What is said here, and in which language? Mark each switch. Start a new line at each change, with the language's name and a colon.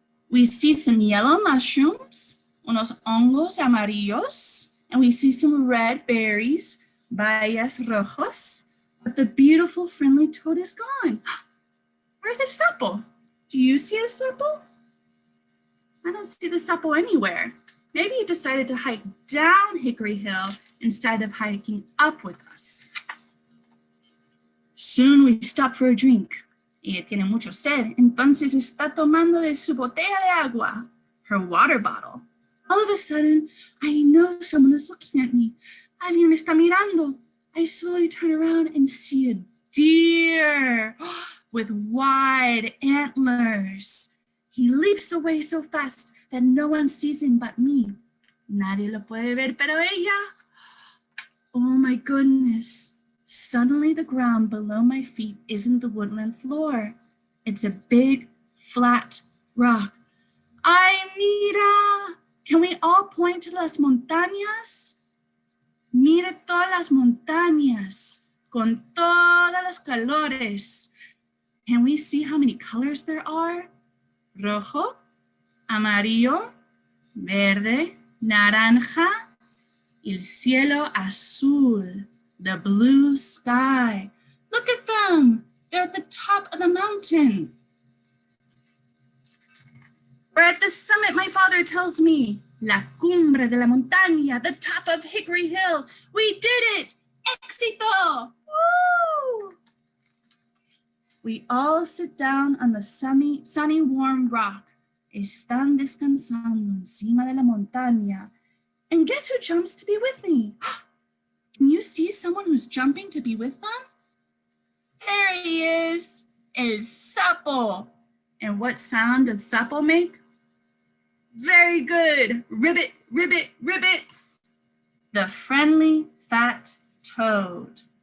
English: We see some yellow mushrooms,
Spanish: unos hongos amarillos,
English: and we see some red berries,
Spanish: bayas rojos,
English: but the beautiful friendly toad is gone. Where's the sapo? Do you see a sapo? I don't see the sapo anywhere. Maybe he decided to hike down Hickory Hill instead of hiking up with us. Soon we stop for a drink.
Spanish: Ella tiene mucho sed, entonces está tomando de su botella de agua,
English: her water bottle. All of a sudden, I know someone is looking at me.
Spanish: Alguien me está mirando.
English: I slowly turn around and see a deer with wide antlers. He leaps away so fast that no one sees him but me.
Spanish: Nadie lo puede ver, pero ella.
English: Oh my goodness. Suddenly the ground below my feet isn't the woodland floor. It's a big, flat rock.
Spanish: Ay, mira!
English: Can we all point to
Spanish: las montañas? Mire todas las montañas, con todos los colores.
English: Can we see how many colors there are?
Spanish: Rojo, amarillo, verde, naranja, el cielo azul,
English: the blue sky. Look at them. They're at the top of the mountain. We're at the summit, my father tells me.
Spanish: La cumbre de la montaña,
English: the top of Hickory Hill. We did it! Éxito! Woo! We all sit down on the sunny, warm rock.
Spanish: Están descansando encima de la montaña.
English: And guess who jumps to be with me? Can you see someone who's jumping to be with them? There he is, El Sapo. And what sound does Sapo make? Very good. Ribbit, ribbit, ribbit. The friendly fat toad.